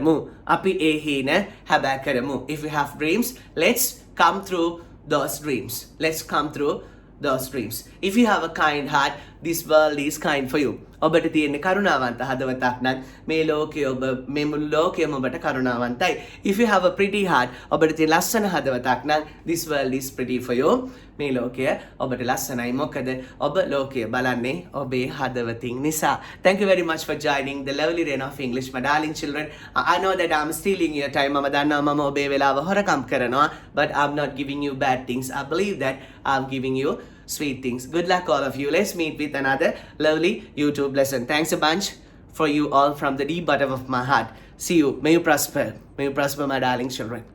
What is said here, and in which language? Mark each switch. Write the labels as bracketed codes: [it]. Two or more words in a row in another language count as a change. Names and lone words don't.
[en] කරමු if you have dreams let's come through those dreams if you have a kind heart this world is kind for you [si] ඔබට තියෙන කරුණාවන්ත හදවතක් නම් මේ ලෝකයේ ඔබ මේ මුළු ලෝකයම ඔබට කරුණාවන්තයි [en] if you have a pretty heart [si] ඔබට තියෙන ලස්සන හදවතක් නම් [en] this world is pretty for you [si] මේ ලෝකය ඔබට ලස්සනයි මොකද ඔබ ලෝකය බලන්නේ ඔබේ හදවතින් නිසා [en] thank you very much for joining the lovely rain of English my darling children I know that I'm stealing your time [si] මම දන්නවා මම ඔබේ වෙලාව හොරකම් කරනවා [en] but I'm not giving you bad things I believe that I'm giving you sweet things. Good luck all of you. Let's meet with another lovely YouTube lesson. Thanks a bunch for you all from the deep bottom of my heart. See you. May you prosper. My darling children.